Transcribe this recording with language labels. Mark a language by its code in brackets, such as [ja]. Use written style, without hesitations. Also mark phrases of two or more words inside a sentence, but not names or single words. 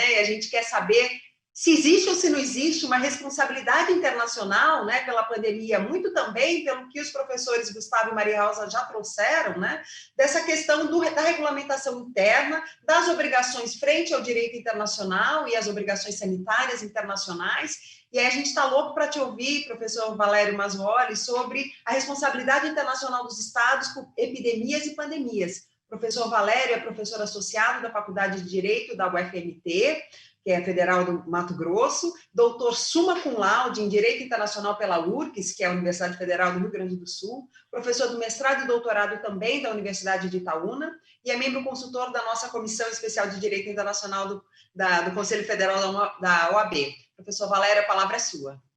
[pt] E a gente quer saber se existe ou se não existe uma responsabilidade internacional, né, pela pandemia, muito também pelo que os professores Gustavo e Maria Rosa já trouxeram, né, dessa questão da regulamentação interna, das obrigações frente ao direito internacional e as obrigações sanitárias internacionais. E aí a gente está louco para te ouvir, professor Valério Mazzuoli, sobre a responsabilidade internacional dos estados por epidemias e pandemias. O professor Valério é professor associado da Faculdade de Direito da UFMT, que é a Federal do Mato Grosso, doutor [la] summa cum laude [pt] em Direito Internacional pela URGS, que é a Universidade Federal do Rio Grande do Sul, professor do mestrado e doutorado também da Universidade de Itaúna, e é membro consultor da nossa Comissão Especial de Direito Internacional do Conselho Federal da OAB. Professor Valério, a palavra é sua.